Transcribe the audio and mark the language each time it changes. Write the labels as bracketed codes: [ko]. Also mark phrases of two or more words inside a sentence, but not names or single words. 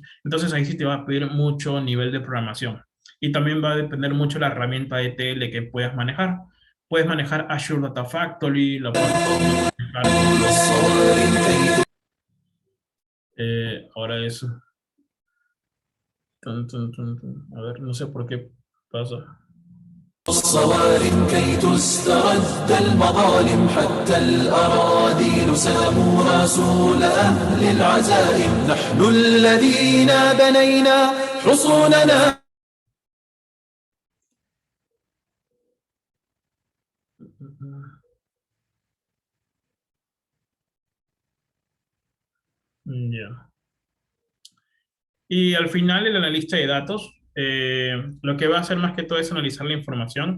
[es] Entonces ahí sí te va a pedir mucho nivel de programación. Y también va a depender mucho la herramienta de ETL que puedas manejar. Puedes manejar Azure Data Factory, lo puedes manejar. Ahora eso. A ver, no sé por qué pasa. [ar] الصوارم كي تسترد المظالم حتى الأراذيل ساموا رسول أهل العزائم نحن الذين بنينا حصوننا. [es] Ya. Y al final el analista de datos, lo que va a hacer más que todo es analizar la información.